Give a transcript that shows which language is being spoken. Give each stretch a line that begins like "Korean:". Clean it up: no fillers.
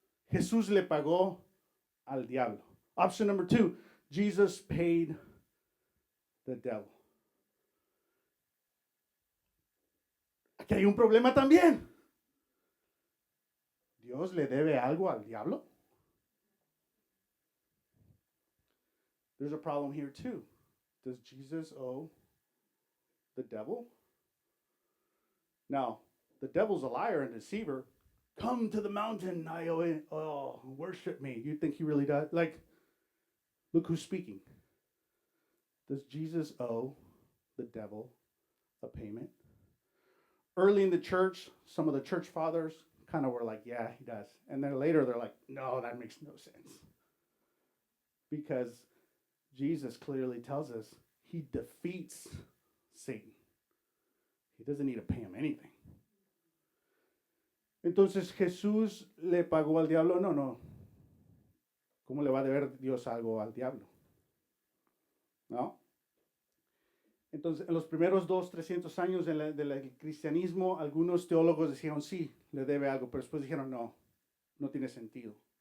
Spanish: Jesús le pagó al diablo.
English: Option number 2, Jesus paid the devil.
Spanish: Aquí hay un problema también. ¿Dios le debe algo al diablo?
English: There's a problem here too. Does Jesus owe the devil? Now, the devil's a liar and deceiver. Come to the mountain, worship me. You think he really does? Like, look who's speaking. Does Jesus owe the devil a payment? Early in the church, some of the church fathers kind of were like, yeah, he does. And then later they're like, no, that makes no sense. Because Jesus clearly tells us he defeats Satan. He doesn't need to pay him anything.
Spanish: Entonces, ¿Jesús le pagó al diablo? No. ¿Cómo le va a deber Dios algo al diablo? ¿No? Entonces, en los primeros 300 años del cristianismo, algunos teólogos decían, sí, le debe algo, pero después dijeron, no, no tiene sentido.